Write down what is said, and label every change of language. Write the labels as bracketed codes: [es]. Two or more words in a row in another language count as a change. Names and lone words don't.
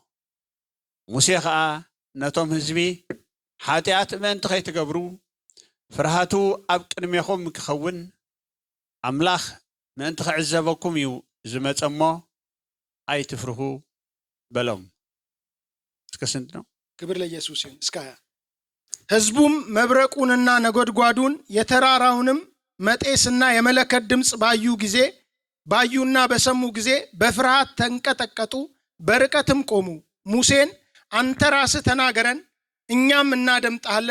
[ti] ሙሴ ከዓ ነቶም ህዝቢ ሓጢአት ምእንቲ ኸይትገብሩ ፍርሃቱ ኣብ ቅድሜኹም ክኸውን አምላኽ ምእንቲ ክዕዘበኩም እዩ ዝመፀሞ ኣይትፍርሁ በሎም [am] እስከ ስንት ነው? ክብር ለኢየሱስ ይሁን። እስከ 20 ህዝቡም መብረቁንና ነጎድጓዱን የተራራውንም መጤስና የመለከት ድምፅ ባዩና በሰሙ ጊዜ በፍርሃት ተንቀጠቀጡ፣ በርቀትም ቆሙ። ሙሴን አንተ ራስህ ተናገረን እኛም እናደምጣለን፣